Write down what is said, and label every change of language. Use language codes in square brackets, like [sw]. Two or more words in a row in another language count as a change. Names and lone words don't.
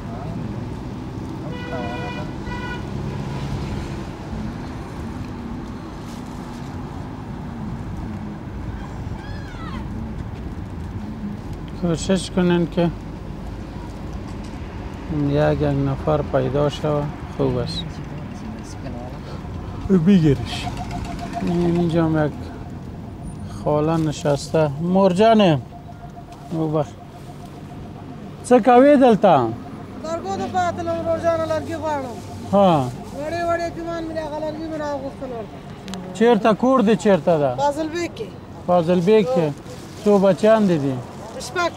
[fa] کوشش کنین که یک نفر پیدا شود. خوب است بگیرش. اینجا هم یک خاله نشسته. [ps] مرجانه څه کوي دلته؟ لرګو د پاتلو روزانه لرګي غواړم. ها وړې جمان مې هغه لرګي مې راغوښتل ورته. چیرته کور دی چیرته ده؟ فاضل بیگ کې. فاضل بیگ کې. څو بچیان دي دي؟ شپږ.